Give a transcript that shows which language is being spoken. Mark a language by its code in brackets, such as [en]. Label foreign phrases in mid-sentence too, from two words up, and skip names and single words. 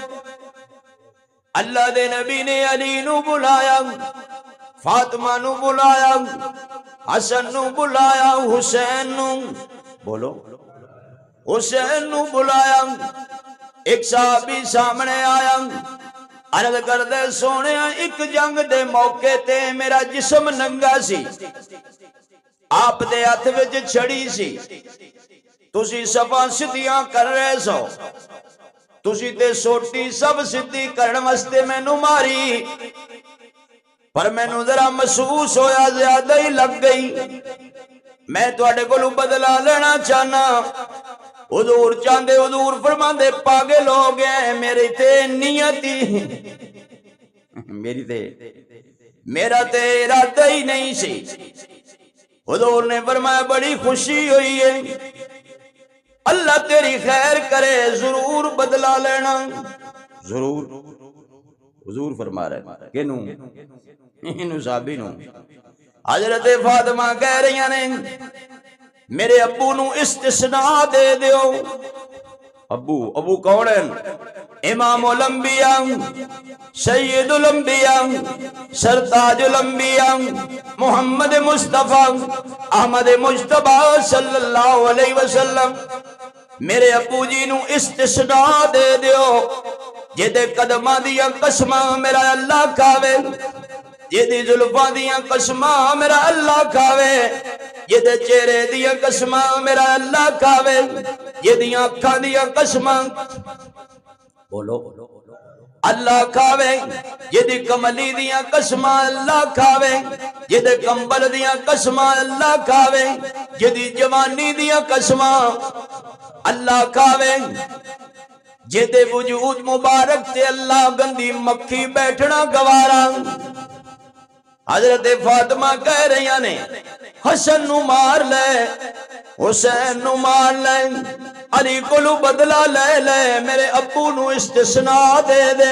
[pa] اللہ دے نبی نے علی نو بلایا، فاطمہ نو بلایا، حسن نو بلایا، حسین نو بولو حسین نو بلایا۔ ایک صحابی سامنے آیا، عرض کردے سونے ایک جنگ دے موقع تے میرا جسم ننگا سی، آپ دے ہاتھ وچ چھڑی سی، تسی صفاں سدیاں کر رہے سو، تسی تے سوٹی سب سدھی کرن واسطے مینوں ماری، پر مینوں ذرا محسوس ہویا زیادہ ہی لگ گئی، میں تواڈے کولوں بدلہ لینا چاہنا۔ حضور چاندے، حضور فرماندے پاگل ہو گئے، میری تے نیتی میرا تے ارادہ ہی نہیں سی۔ حضور نے فرمایا بڑی خوشی ہوئی ہے، اللہ تیری خیر کرے، ضرور بدلہ لینا، ضرور۔ حضور فرما رہے کینوں؟ انہوں صحابی نوں۔ حضرت فاطمہ کہہ رہی ہیں میرے ابو نو استثناء دے دیو۔ ابو کون ہے؟ امام الانبیاء، سید الانبیاء، سرتاج الانبیاء، محمد مصطفیٰ احمد مجتبیٰ [ar] صلی اللہ علیہ وسلم۔ [pa] میرے ابو جی نو استثناء دے دیو، جدے قدمہ دیا قسمہ میرا اللہ کھاوے، جدی زلفاں دیا قسمہ میرا اللہ کھاوے، جدے چہرے دیا قسمہ میرا اللہ کھاوے، جدی آنکھاں دیا قسمہ بولو اللہ کھاوے، جدی کملی دیا قسمہ اللہ کھاوے، جدے کمبل دیا قسمہ اللہ کھاوے، جدی جوانی دیا قسمہ اللہ کھاوے، جدے وجود مبارک تے اللہ گندی مکھی بیٹھنا گوارا۔ حضرت فاطمہ کہہ رہی نے حسن نو مار لے، حسین نو مار لے، علی کولو بدلہ لے لے، میرے ابو نو استثناء دے دے۔